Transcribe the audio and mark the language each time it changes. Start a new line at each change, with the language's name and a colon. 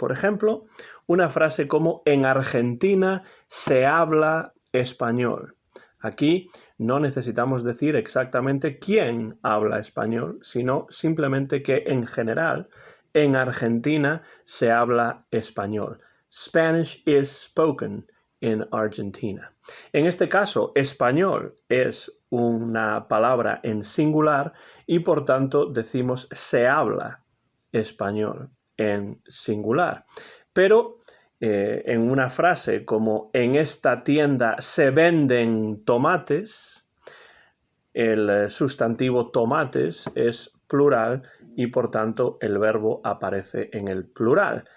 Spanish: Por ejemplo, una frase como en Argentina se habla español. Aquí no necesitamos decir exactamente quién habla español, sino simplemente que en general en Argentina se habla español.
English: Spanish is spoken in Argentina.
Spanish: En este caso, español es una palabra en singular y por tanto decimos se habla español en singular. Pero en una frase como en esta tienda se venden tomates, el sustantivo tomates es plural y por tanto el verbo aparece en el plural.